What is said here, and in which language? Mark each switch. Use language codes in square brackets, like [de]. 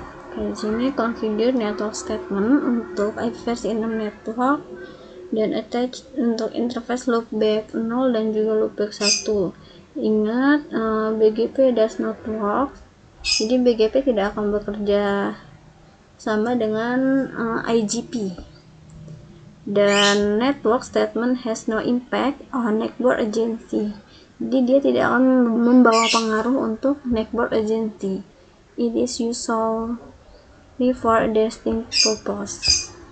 [id] Oke, di sini [en] configure network statement [id] untuk IP versi 6 network dan attach untuk interface loopback 0 dan juga loopback 1. Ingat, [en] BGP does not work. [id] Jadi BGP tidak akan bekerja sama dengan IGP. [en] Dan network statement has no impact on neckboard agency. [id] Jadi dia tidak akan membawa pengaruh untuk neckboard agency. [en] It is usually for a distinct purpose.